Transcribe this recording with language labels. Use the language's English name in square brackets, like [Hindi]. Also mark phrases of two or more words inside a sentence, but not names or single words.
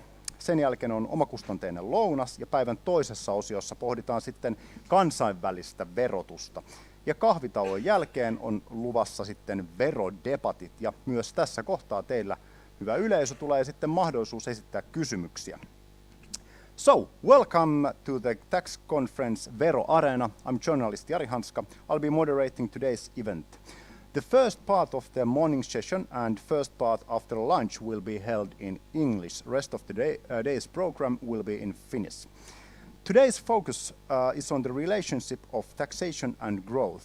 [Finnish] Sen jälkeen on omakustanteinen lounas ja päivän toisessa osiossa pohditaan sitten kansainvälistä verotusta. Ja kahvitauon jälkeen on luvassa sitten verodebatit ja myös tässä kohtaa teillä, hyvä yleisö, tulee sitten mahdollisuus esittää kysymyksiä. [English] So, welcome to the tax conference Veroareena. I'm journalist Jari Hanska. I'll be moderating today's event. The first part of the morning session and first part after lunch will be held in English. Rest of the day's program will be in Finnish. Today's focus is on the relationship of taxation and growth.